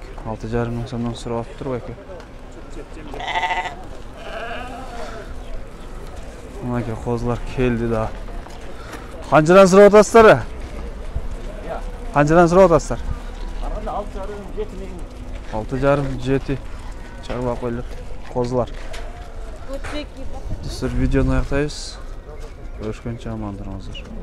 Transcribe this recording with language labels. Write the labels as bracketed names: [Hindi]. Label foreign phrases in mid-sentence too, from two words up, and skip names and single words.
[Uzbek] 6,5 ming so'mdan so'rab turib aka. Aka qo'zlar keldi da. Qanchadan so'rayapsizlar? Qanchadan so'rayapsizlar? [Kyrgyz] 6,5-7 чарбап койлор козулар. Достор, видеоны аяктайбыз. Көрүшкөнчө аман туруңуздар.